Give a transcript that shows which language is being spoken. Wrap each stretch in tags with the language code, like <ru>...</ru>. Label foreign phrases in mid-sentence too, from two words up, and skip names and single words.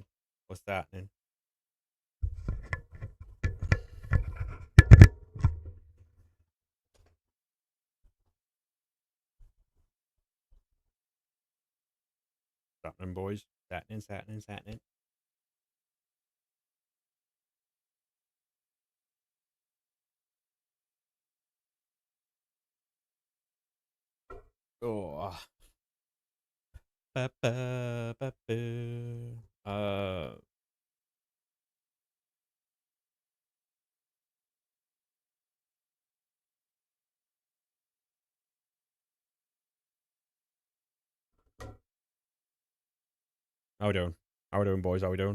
<en>What's happening? What's happening, boys? Happening. Oh. Ba-ba-ba-boo. How we doing? How we doing, boys? How we doing?</en>